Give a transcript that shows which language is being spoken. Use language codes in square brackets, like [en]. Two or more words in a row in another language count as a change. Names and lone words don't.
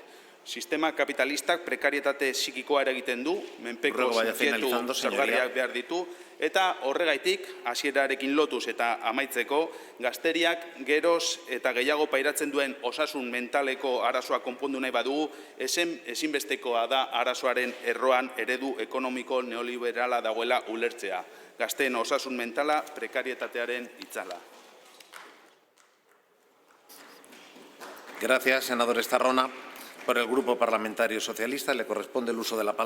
[eu] Sistema kapitalistak prekarietate psikikoa eragiten du, menpeko subjektu zergarriak behar ditu, eta horregaitik, hasierarekin lotuz eta amaitzeko, gazteriak geroz eta gehiago pairatzen duen osasun mentaleko arazoa konpondu nahi badugu, ezinbestekoa da arazoaren erroan eredu ekonomiko neoliberala dagoela ulertzea. Gazteen osasun mentala prekarietatearen itzala. [es] Gracias, senador Estarrona. Por el Grupo Parlamentario Socialista le corresponde el uso de la palabra.